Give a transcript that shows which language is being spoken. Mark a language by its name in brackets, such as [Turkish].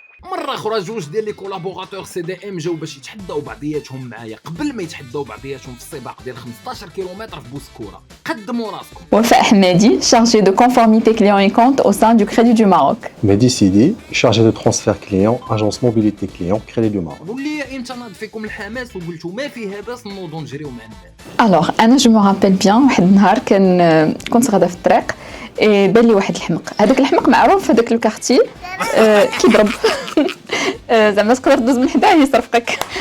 [Arabic] مرة أخرى جوج ديال لي كولابوراتور سي دي ام جاو باش يتحداو بعضياتهم معايا قبل ما يتحداو بعضياتهم في السباق ديال 15 كيلومتر في بوسكورة. قدموا راسكم. [French] Wafa Ahmadi, chargé de conformité client et compte au sein du Crédit du Maroc. Mehdi Sidi, chargé de transfert client, agence mobilité client, Crédit du Maroc. [Arabic] قول لي امتى ناض فيكم الحماس وقلتوا ما فيها باس نوضوا نجريو مع الناس؟ [French] Alors, [Arabic] أنا جو [French] me rappelle bien [Arabic] واحد النهار كنت غادا في الطريق [French] et [Arabic] بان لي واحد الحمق. هذاك الحمق معروف في هذاك الكارتي كيضرب زعما تقدر دوز من حداه يصرفقك.